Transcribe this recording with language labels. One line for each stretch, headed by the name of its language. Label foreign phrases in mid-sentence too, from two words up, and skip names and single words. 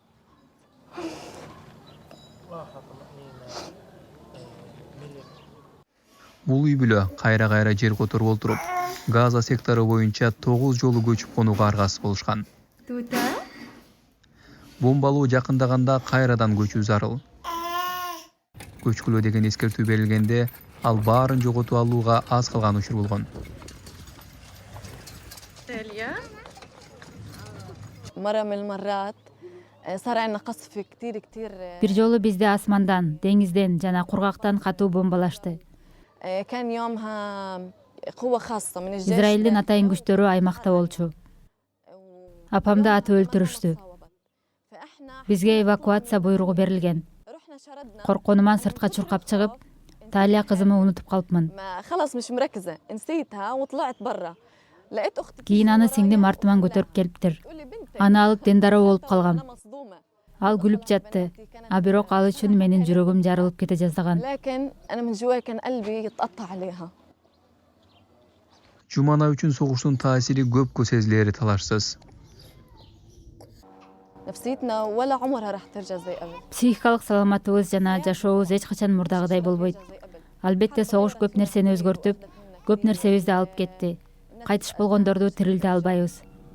Kyrgyz: Бул үй бүлө кайра жер которуп олтуруп, Газа сектору боюнча 9 жолу көчүп конууга аргасыз болушкан. Бомбалоо жакындаганда кайрадан көчүү зарыл. Көчкүлө деген эскертүү берилгенде, ал баарын жоготуп алууга аз калган учур болгон.
Arabic: مرة من المرات صار عندنا قصف كتير
Kyrgyz: Бир жолу бизди асмандан, деңизден жана кургактан катуу бомбалашты.
Arabic: كان يومها قوة خاصة من الجيش.
Kyrgyz: Израилдин атайын күчтөрү аймакта болчу. Апамды атып өлтүрүштү. Бизге эвакуация буйругу берилген. Корконуман сыртка чуркап чыгып, Талия кызымды унутуп калыпмын.
Arabic: خلاص مش مركزة نسيتها وطلعت برا. لقيت أختي.
Kyrgyz: Кийин аны сиңдим артыман көтөрүп келиптир. Аны алып дендароо болуп калгам. Ал күлүп жатты. А бирок ал үчүн менин жүрөгүм жарылып кете жаздаган.
Arabic: لكن أنا من جواي كان قلبي يتقطع عليها.
Kyrgyz: Жумана үчүн согуштун таасири көпкө сезилери талашсыз.
Arabic: نفسيتنا ولا عمرها راح ترجع زي قبل.
Kyrgyz: Психикалык саламатыбыз жана жашообуз эч качан мурдагыдай болбойт. Албетте согуш көп нерсени өзгөртүп, көп нерсебизди алып кетти. Кайтыш болгондорду тирилте албайбыз.